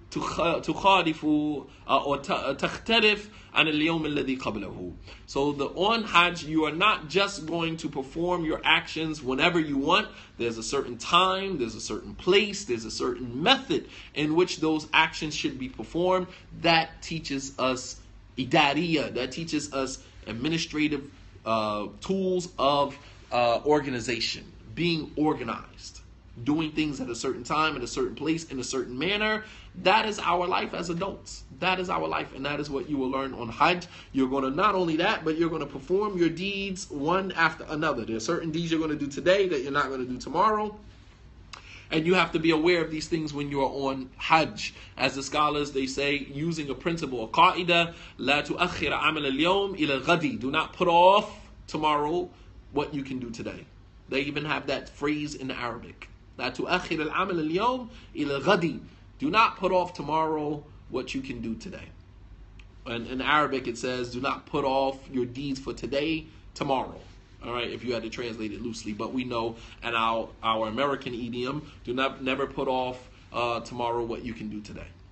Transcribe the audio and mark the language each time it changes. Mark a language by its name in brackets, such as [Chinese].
[Arabic] تخالف أو تختلف عن اليوم الذي قبله. [English] So on Hajj, you are not just going to perform your actions whenever you want. There's a certain time, there's a certain place, there's a certain method in which those actions should be performed. That teaches us idariyah, that teaches us administrative tools of organization, being organized, doing things at a certain time, at a certain place, in a certain manner. That is our life as adults. That is our life, and that is what you will learn on Hajj. You're going to not only that, but you're going to perform your deeds one after another. There are certain deeds you're going to do today that you're not going to do tomorrow. And you have to be aware of these things when you are on Hajj. As the scholars, they say, using a principle, a qaida, [Arabic] لا تؤخر عمل اليوم إلى الغد. [English] Do not put off tomorrow what you can do today. They even have that phrase in Arabic. [Arabic] لا تؤخر العمل اليوم إلى الغد. [English] Do not put off tomorrow what you can do today. And in Arabic it says, do not put off your deeds for today, tomorrow. All right, if you had to translate it loosely. But we know in our American idiom, never put off tomorrow what you can do today.